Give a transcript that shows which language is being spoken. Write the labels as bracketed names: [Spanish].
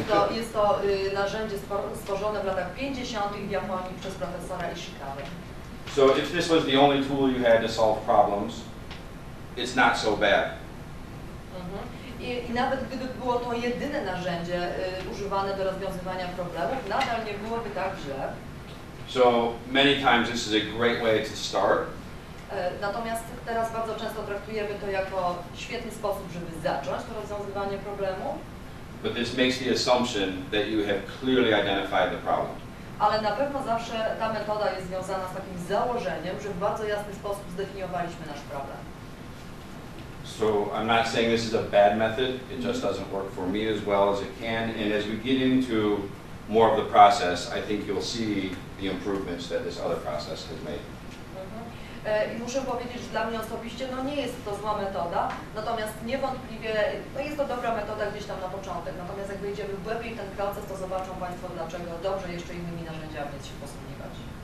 [Polish] Jest to narzędzie stworzone w latach 50. w Japonii przez profesora Ishikawę. [English] So if this was the only tool you had to solve problems, it's not so bad. [Polish] I nawet gdyby było to jedyne narzędzie używane do rozwiązywania problemów, nadal nie byłoby tak źle. [English] So many times this is a great way to start. [Polish] Natomiast teraz bardzo często traktujemy to jako świetny sposób, żeby zacząć to rozwiązywanie problemu. [English] But this makes the assumption that you have clearly identified the problem. [Polish] Ale na pewno zawsze ta metoda jest związana z takim założeniem, że w bardzo jasny sposób zdefiniowaliśmy nasz problem. [English] So I'm not saying this is a bad method, it just doesn't work for me as well as it can, and as we get into more of the process, I think you'll see the improvements that this other process has made. [Polish] I muszę powiedzieć, że dla mnie osobiście nie jest to zła metoda, natomiast niewątpliwie jest to dobra metoda gdzieś tam na początek, natomiast jak wejdziemy głębiej w ten proces, to zobaczą Państwo, dlaczego dobrze jeszcze innymi narzędziami jest się posługiwać.